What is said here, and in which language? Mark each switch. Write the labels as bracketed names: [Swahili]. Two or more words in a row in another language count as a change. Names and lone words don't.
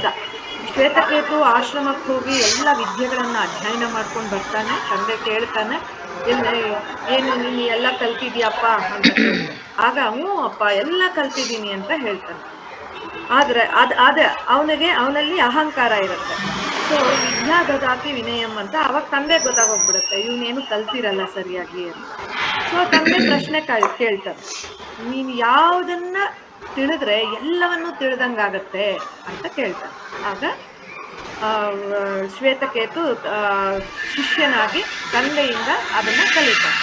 [Kannada] ಶ್ವೇತಕೇತು ಆಶ್ರಮಕ್ಕೆ ಹೋಗಿ ಎಲ್ಲ ವಿದ್ಯೆಗಳನ್ನ ಅಧ್ಯಯನ ಮಾಡ್ಕೊಂಡು ಬರ್ತಾನೆ. ತಂದೆ ಕೇಳ್ತಾನೆ, ಏನು ನೀನು ಎಲ್ಲ ಕಲ್ತಿದ್ಯಪ್ಪ ಅಂತ ಕೇಳ್ತಾನೆ. ಆಗ ಹ್ಞೂ ಅಪ್ಪ ಎಲ್ಲ ಕಲ್ತಿದ್ದೀನಿ ಅಂತ ಹೇಳ್ತಾನೆ. ಆದ್ರೆ ಅವನಲ್ಲಿ ಅಹಂಕಾರ ಇರುತ್ತೆ. ಸೊ [Sanskrit] ವಿದ್ಯಾ ದದಾತಿ ವಿನಯಂ [Kannada] ಅಂತ ಅವಾಗ ತಂದೆ ಗೊತ್ತಾಗೋಗ್ಬಿಡುತ್ತೆ, ಇವನೇನು ಕಲ್ತಿರಲ್ಲ ಸರಿಯಾಗಿ ಅಂತ. ಸೊ ತಂದೆ ಪ್ರಶ್ನೆ ಕೇಳ್ತಾರೆ, ನೀನು ಯಾವುದನ್ನ ತಿಳಿದ್ರೆ ಎಲ್ಲವನ್ನೂ ತಿಳಿದಂಗಾಗತ್ತೆ ಅಂತ ಕೇಳ್ತಾನೆ. ಆಗ ಶ್ವೇತಕೇತು ಶಿಷ್ಯನಾಗಿ ತಂದೆಯಿಂದ ಅದನ್ನ ಕಲಿತಾನೆ.